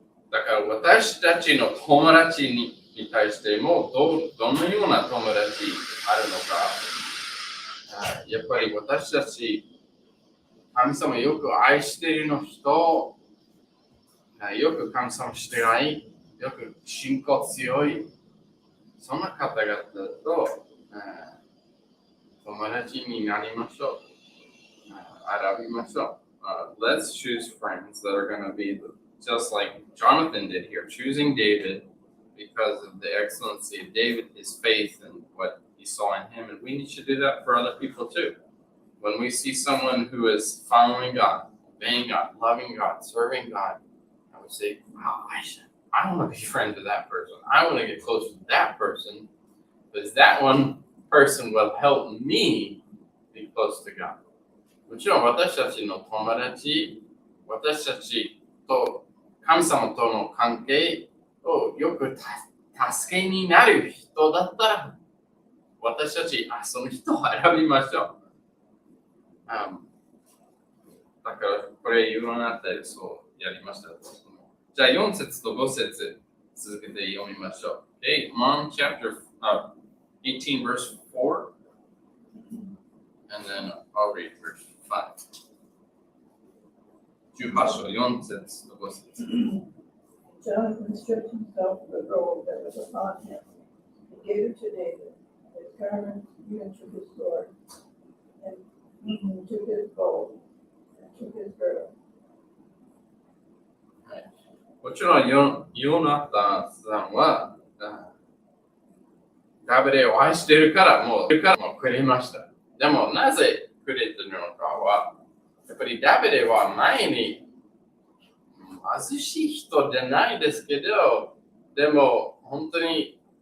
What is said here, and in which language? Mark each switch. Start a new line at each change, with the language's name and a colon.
Japanese: だから私たちの友達に対してもどのような友達あるのか、やっぱり私たち神様よく愛しているの人、よく神様従い、よく信仰強い、そんな方々と友達になりましょう。選びましょう。
English: Let's choose friends that are going to be just like Jonathan did here, choosing David because of the excellency of David, his faith, and what he saw in him. And we need to do that for other people too. When we see someone who is following God, obeying God, loving God, serving God, I would say, wow, I want to be friends with that person. I want to get close to that person because that one person will help me be close to God.
Japanese: もちろん私たちの友達、私たちと神様との関係をよく助けになる人だったら、私たちその人を選びましょう。だからこれ言わなかったりそうやりました。じゃあ4節と5節続けて読みましょう。
English: Okay, Mark chapter 18 verse 4 and then I'll read verse 5.
Japanese: 18章4節と5節
English: Jonathan stripped himself of the robe that was upon him, and gave it to David. His garment, even took his sword, and took his bow, and took his girdle.
Japanese: もちろんヨナタンさんはダビデを愛しているからもうくれました。でもなぜくれたのかは、やっぱりダビデは前に貧しい人じゃないですけど、でも本当に